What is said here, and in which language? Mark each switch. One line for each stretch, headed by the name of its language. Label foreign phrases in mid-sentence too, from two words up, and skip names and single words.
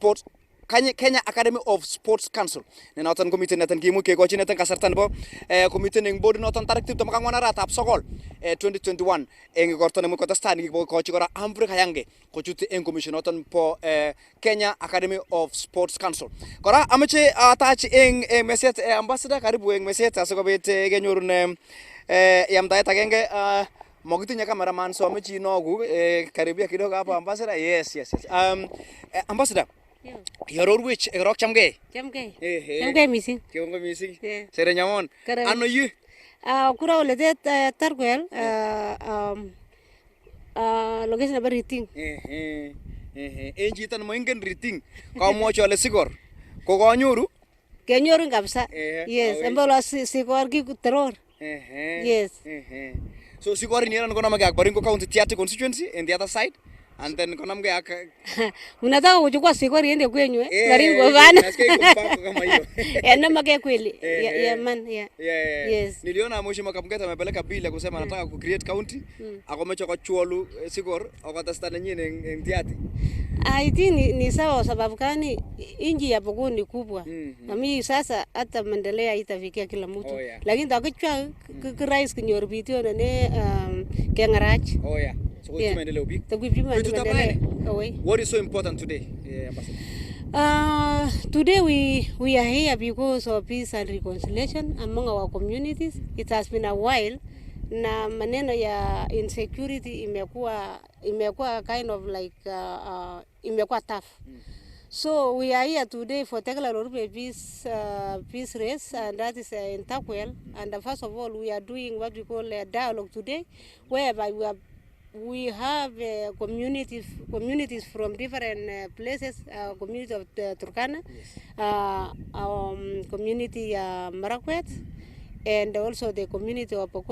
Kalenjin: of Sports Council ne noton komiten neten kimuch kekochi neten kasarta nebo komiten eng board noton tarik 24 arawetab sogol 2021 eng igorto nemuch kotestai nekikochi kora Humphrey Kayange kochut eng commission noton po Kenya Academy of Sports Council. Kora ameche atach eng meset ambassador, karibu eng meset asikobit kenyorun yamdaet agenge. Mokitinye cameraman so ameche inogu
Swahili: karibia kidogo hapo
Kalenjin: ambassador. Yes. Ambassador, yororwech erok chamgei. Chamgei mising. Kiongo mising. Sere nyamon. Ano yu? Kura oletet Turkwel location nebo Riting. En chito nemoingen Riting kamwochi ole Sikor ko konyoru? Kenyorun kabisa. Yes, embolo Sikor kikuteror. Yes. So Sikor ni ko namake ak Baringo County Tiaty constituency
English: in the other side. And then
Kalenjin: konamge ak
Swahili: unataka kuchukua Sikor iende kwenyu Baringo bana. Nasikia iko kama hiyo.
Kalenjin: Namake kweli. Man. Yes.
Swahili: Niliona mheshimiwa Kamgeta amepeleka bill kusema anataka ku create county
Kalenjin: akomecha kochwolu Sikor akatasta
Swahili: nyingine
Kalenjin: eng Tiaty.
English: I think
Swahili: ni sawa sababu gani inji ya Pokot ni kubwa. Na mimi sasa hata maendeleo haitafikia kila mtu.
Kalenjin: Lakini takichwa rais kinyor bitio ne kengarach.
English: So what's maendeleo big? What is so important today, Ambassador? Today we are here because of peace and reconciliation among our communities. It has been a while
Swahili: na maneno ya
English: insecurity imekuwa kind of like imekuwa tough. So we are here today for Turkwel Rupe peace race, and that is in Turkwel. And first of all, we are doing what we call a dialogue today, whereby we have communities from different places, community of Turkana, community Marakwet, and also the community of Pokot.